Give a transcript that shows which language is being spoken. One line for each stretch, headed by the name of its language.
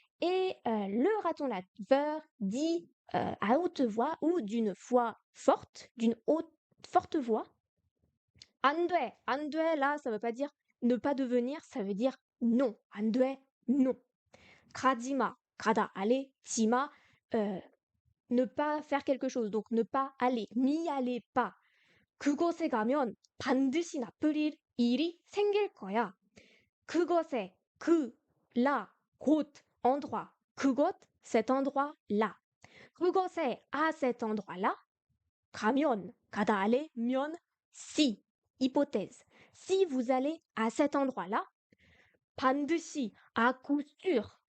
French: Et le raton laveur dit à haute voix ou d'une voix forte, d'une haute forte voix.
Korean: 안 돼, 안 돼,
French: là ça veut pas dire ne pas devenir, ça veut dire non.
Korean: 안 돼,
French: non. 가지마, 가다, aller, 지마, ne pas faire quelque chose, donc ne pas aller, n'y allez pas.
Korean: 그곳에 가면 반드시 나쁠 일이 생길 거야.
French: 그곳에, là, 곳, endroit. 그곳, cet endroit-là. 그곳에, à cet endroit-là. 가면, 가다, aller, 면, si, hypothèse. Si vous allez à cet endroit-là, 반드시, à coup sûr.